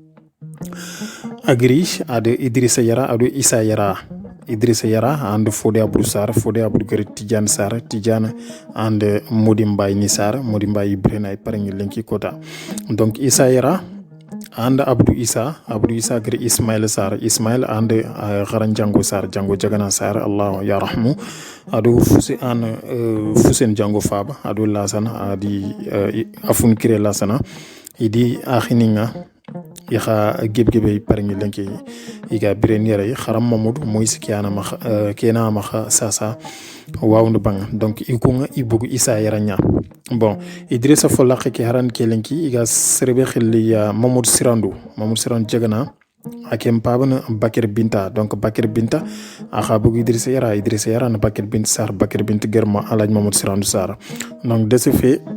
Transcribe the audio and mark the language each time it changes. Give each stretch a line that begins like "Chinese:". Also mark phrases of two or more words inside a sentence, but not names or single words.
Soninke: agri ade Idrissa Yara adu Issa Yara and Fodé Abdou Gari Tidiane Sar and Mody Mbaye Nissar Mody Mbaye Ibrahima pareng lenki kota donc Issa Yara and Abdou Issa Gari Ismail and Garan Jango Jagana Sar
Arabic: الله يرحمه
Soninke: adu Fusen Jango Faba adu Lasana adi afun kire Lasana idi akhininga yaha gebgebe parngi lenki iga birenere kharam mamadou moise kena ma sasa wawndu bang donc ikunga ibugu Issa Yaranya bon Idrissa Follaqe ki haran ke lenki iga serbe khili mamadou Sirandou jagana akem pabana Bakir Binta donc Bakir Binta akha bugu Idrissa Yara na Bakir Binta Sar Bakir Binta germa alaj mamadou Sirandou Sar donc
French: de ce fait